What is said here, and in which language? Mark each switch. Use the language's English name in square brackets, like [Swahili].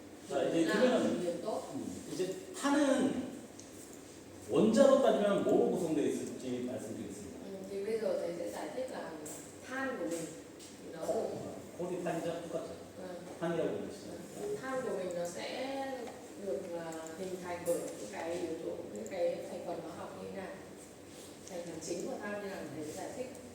[Korean] 자, 이제 [Vietnamese] là [Korean] 그러면 [Vietnamese] nghiền tốt. [Korean] 이제 탄은 원자로 따지면 뭐로 구성되어 있을지 말씀드리겠습니다. [Vietnamese] Thì bây giờ thầy sẽ giải thích là than của mình thì nó được [Korean] 코디 탄이죠? 똑같죠? 탄이라고 부르시죠. [Vietnamese] than của mình nó sẽ được hình thành bởi những cái yếu tố, những cái thành phần hóa học như thế nào, thành phần chính của than như nào để giải thích.